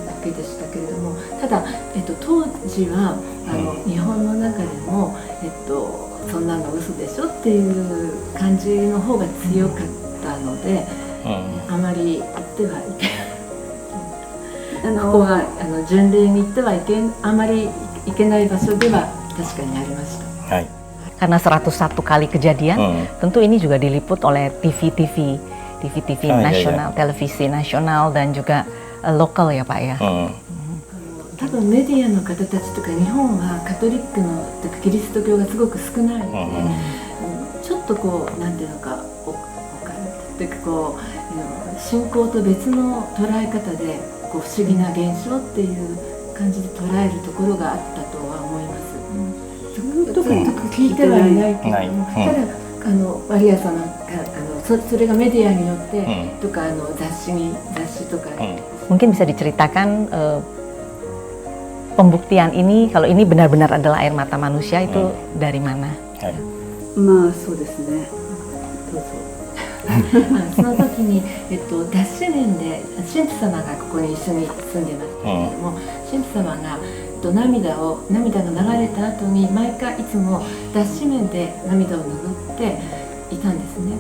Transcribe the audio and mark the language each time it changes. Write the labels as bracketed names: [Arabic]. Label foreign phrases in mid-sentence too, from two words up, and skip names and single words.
[Japanese] けでしたけれども、ただ、当時は日本の中でも、そんなの嘘でしょっていう感じの方が強かったので、あまり言ってはいけないここは巡礼に行ってあまり行けない場所では確かにありました。はい。 [Indonesian] Karena 101 kali kejadian, tentu ini juga diliput oleh TV-TV nasional, televisi nasional dan juga lokal ya Pak ya. [Japanese] 多分メディアの方たちとか日本はカトリックのとかキリスト教がすごく少ないので、ちょっとこうなんていうのかオカルトっていうかこう信仰と別の捉え方でこう不思議な現象っていう感じで捉えるところがあったとは思います。特に聞いてはいないけども、ただマリア様がそれがメディアによってとか雑誌とか、 [Indonesian] mungkin bisa diceritakan pembuktian ini kalau ini benar-benar adalah air mata manusia itu dari mana? [Japanese] まあそうですね。どうぞ。その時に、脱脂年で神父様がここに一緒に住んでましたけれども、神父様が涙が流れた後に毎回いつも脱脂面で涙を拭っていたんですね。